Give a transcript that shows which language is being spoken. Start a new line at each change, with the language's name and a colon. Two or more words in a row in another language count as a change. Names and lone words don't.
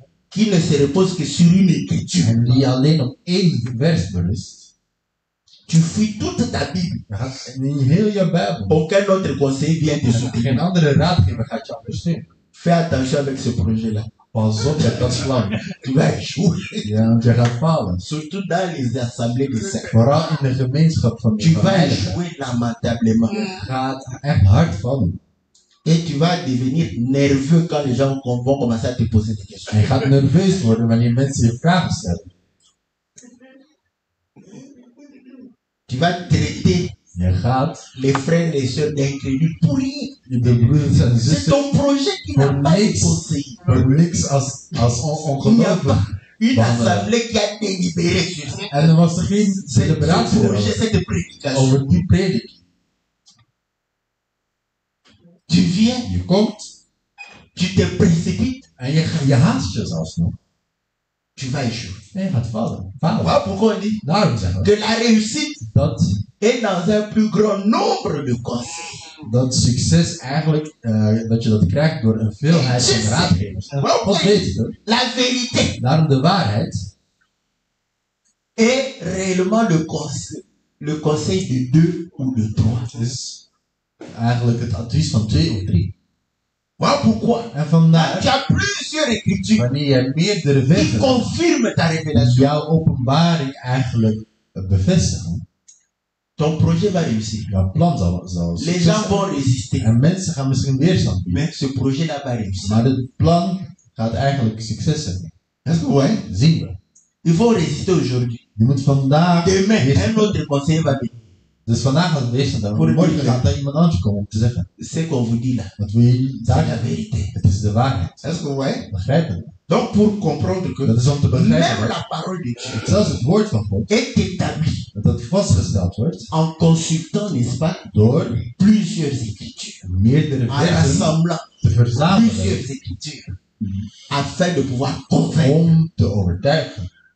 French: qui ne se repose que sur une écriture.
Dutch: En die alleen op één vers berust.
French: Tu fouilles toute ta Bible.
Dutch: Je gaat in heel je Bijbel.
French: Aucun autre conseiller vient te soutenir.
Dutch: Geen andere raadgever gaat je ondersteunen.
French: Fais attention avec ce projet-là.
Dutch: Pas op met dat plan.
French: Tu vas échouer.
Dutch: Ja, want je gaat falen.
French: Surtout dans les assemblées de sectes.
Dutch: Vooral in de gemeenschap van
French: Tu
Dutch: de
French: vas
Dutch: heiligen.
French: échouer lamentablement.
Dutch: Gaat echt hard vallen.
French: Et tu vas devenir nerveux quand les gens vont commencer à te poser des questions.
Dutch: En je gaat nerveus worden wanneer mensen je vragen stellen.
French: Tu vas traiter
Dutch: Je gaat
French: les frères et les sœurs d'incrédules pour rien.
Dutch: de broeders en
French: C'est zussen ton projet qui n'a Pour pas de
Dutch: niks.
French: conseiller.
Dutch: voor niks als
French: Il n'y a
Dutch: ongelovig.
French: pas une Bon, assemblée qui a délibéré sur ça.
Dutch: En er was er geen
French: C'est
Dutch: celebratie
French: ce projet,
Dutch: over,
French: cette prédication.
Dutch: over die prediking.
French: Tu viens,
Dutch: Je komt
French: tu te précipites,
Dutch: en je haast je zelfs nog.
French: tu vas échouer.
Dutch: En je gaat vallen. Falen.
French: Voilà pourquoi on dit
Dutch: Daarom zeggen we
French: que la réussite
Dutch: dat,
French: est dans un plus grand nombre de conseils.
Dutch: dat succes eigenlijk, dat je dat krijgt door een veelheid van raadgevers. En wat weet je toch?
French: La vérité
Dutch: Daarom de waarheid
French: est réellement le conseil de deux ou de trois.
Dutch: is eigenlijk het advies van 2 of 3.
French: Voilà pourquoi.
Dutch: En
French: Quand
Dutch: vandaar,
French: tu as plusieurs écritures
Dutch: wanneer je meerdere
French: qui
Dutch: versen
French: confirment ta
Dutch: die
French: révélation,
Dutch: jouw openbaring eigenlijk bevestigen,
French: ton projet va réussir.
Dutch: jouw plan zal
French: Les
Dutch: succes
French: gens
Dutch: hebben.
French: vont résister,
Dutch: En mensen gaan misschien weerstand bieden.
French: mais ce projet-là va réussir.
Dutch: Maar het plan gaat eigenlijk succes hebben.
French: Est-ce que vous voyez?
Dutch: Zien we.
French: Il faut résister aujourd'hui.
Dutch: Je moet vandaag
French: Demain,
Dutch: weerstand
French: un autre conseiller va venir.
Dutch: Dus vandaag had ik wezen dat Voor morgen die- gaat er iemand anders komen om te zeggen.
French: Ce qu'on vous dit là,
Dutch: Wat wil je
French: c'est la
Dutch: daar?
French: vérité.
Dutch: Het is de waarheid.
French: Est-ce que vous voyez?
Dutch: Begrijp je?
French: Donc, pour comprendre que
Dutch: Dat is om te
French: même
Dutch: begrijpen
French: la parole de Dieu
Dutch: dat zelfs het woord van God,
French: est établie
Dutch: dat vastgesteld wordt
French: en consultant, n'est-ce pas,
Dutch: door
French: plusieurs écritures,
Dutch: meerdere
French: en
Dutch: versen
French: rassemblant
Dutch: te verzamelen
French: plusieurs écritures, afin de pouvoir convaincre.
Dutch: om te overtuigen.